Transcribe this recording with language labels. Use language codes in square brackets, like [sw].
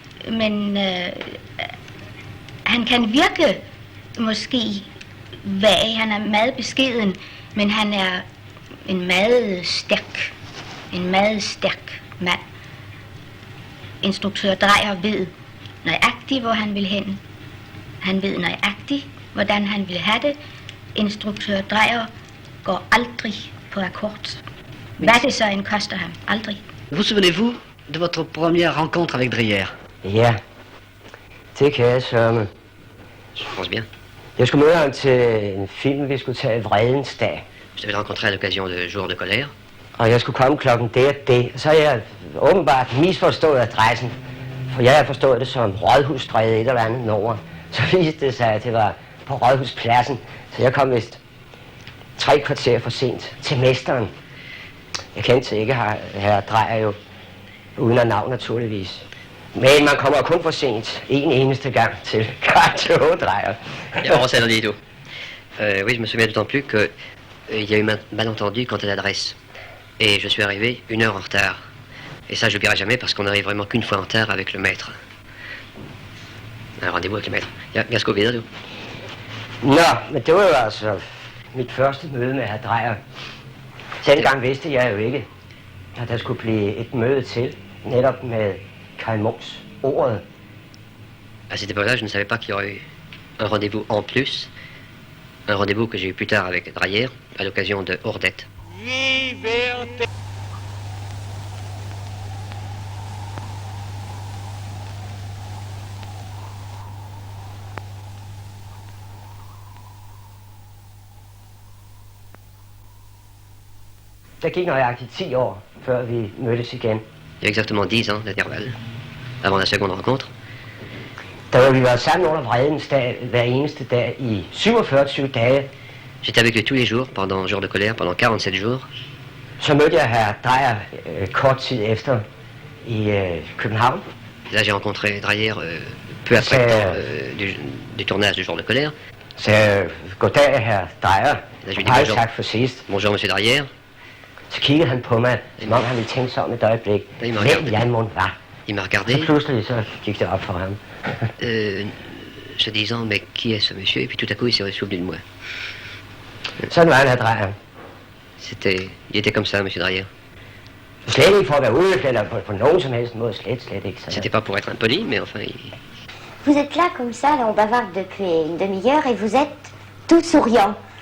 [da] Men han kan virke måske vag, han er meget beskeden, men han er en meget stærk mand. Instruktør Dreyer ved nøjagtigt, hvor han vil hen. Han ved nøjagtigt, hvordan han vil have det. Instruktør Dreyer går aldrig på akkord. Hvad det så end koster ham? Aldrig. [fr] Vous souvenez-vous de votre première rencontre avec Dreyer? [da] Ja, det kan jeg sørme. [fr] Je pense bien. [da] Jeg skulle møde ham til en film, vi skulle tage Vredens dag. [fr] Je t'avais rencontré à l'occasion de Jour de colère. [da] Og jeg skulle komme klokken det. Så har jeg åbenbart misforstået adressen. For jeg har forstået det som Rådhusstræde et eller andet over. Så viste det sig, at det var på Rådhuspladsen. Så jeg kom vist 3 kvarter for sent til mesteren. Jeg kendte ikke herre Dreyer jo, uden at navn naturligvis. Men man kommer kun for sent en eneste gang til Carteau Dreyer. Jeg oversætter lige, du. [fr] Oui, je me souviens d'autant plus que il y a eu un malentendu quant à l'adresse. Et je suis arrivé 1 heure en retard. Et ça, je n'oublierai jamais parce qu'on n'arrive vraiment qu'une fois en retard avec le maître. Un rendez-vous avec le maître. [da] Jeg skal videre, du. Nå, men det var jo altså mit første møde med herr Dreyer. Dengang vidste jeg jo ikke, at der skulle blive et møde til, netop med Kaj Munchs ordet. [fr] À cette époque-là, je ne savais pas qu'il y aurait eu un rendez-vous en plus. Un rendez-vous que j'ai eu plus tard avec Dreyer, à l'occasion de Ordette. Liberté. [da] Der gik nøjagtigt 10 år, før vi mødtes igen. [fr] Il y a exactement 10 ans d'intervalle, avant la seconde rencontre. [da] Da var vi var sammen under Vredens dag, hver eneste dag i 47 dage. [fr] J'étais avec lui tous les jours, pendant Jour de colère, pendant 47 jours. [da] Så mødte jeg herr Dreyer kort tid efter i København. [fr] Là, j'ai rencontré Dreyer peu après du tournage du Jour de colère. [da] Så goddag, herr Dreyer. [fr] Là, je lui dis [da] Tak for sidst. [fr] Bonjour, monsieur Dreyer. [da] Så kiggede han på mig, som om han ville tænke sig om et øjeblik, hvem jeg måtte var. [fr] Il m'a regardé. [da] Så pludselig så gik det op for ham. [fr] Se disant, mais qui est ce monsieur? Et puis tout à coup, il s'est souvenu de moi. [da] Sådan var han, herr Dreyer. [fr] Il était comme ça, monsieur Dreyer. [da] Slet ikke for at være uøflet, eller på nogen som helst måde, slet ikke. [fr] C'était pas pour être impoli, mais enfin... Vous êtes là comme ça, là, on bavarde depuis une demi-heure, et vous êtes tout souriant.